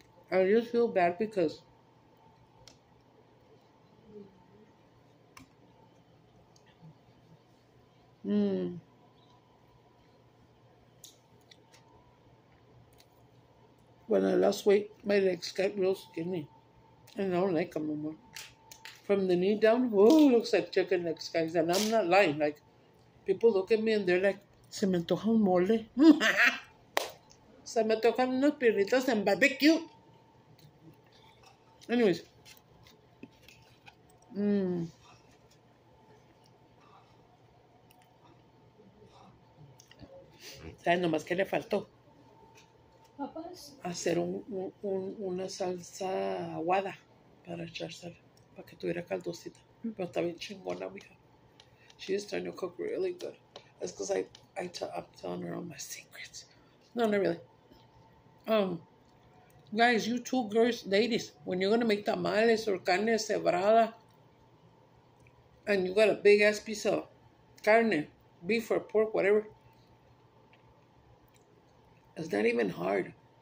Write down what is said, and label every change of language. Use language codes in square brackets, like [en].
[en] I just feel bad because when I lost weight, my legs got real skinny. And I don't like them no more. From the knee down, looks like chicken legs, guys. And I'm not lying. Like, people look at me and they're like, [es] Se me antoja un mole. Se me antojan unos pirritos en barbecue. [en] Anyways. [es] ¿Sabes nomás qué le faltó? Papas. Hacer una salsa aguada para echarse, para que tuviera caldosita. Pero está bien chingona, mija. [en] She's trying to cook really good. That's because I'm telling her all my secrets. No, not really. Guys, you two girls, ladies, when you're gonna make tamales or carne cebrada, and you got a big ass piece of carne, beef or pork, whatever, it's not even hard.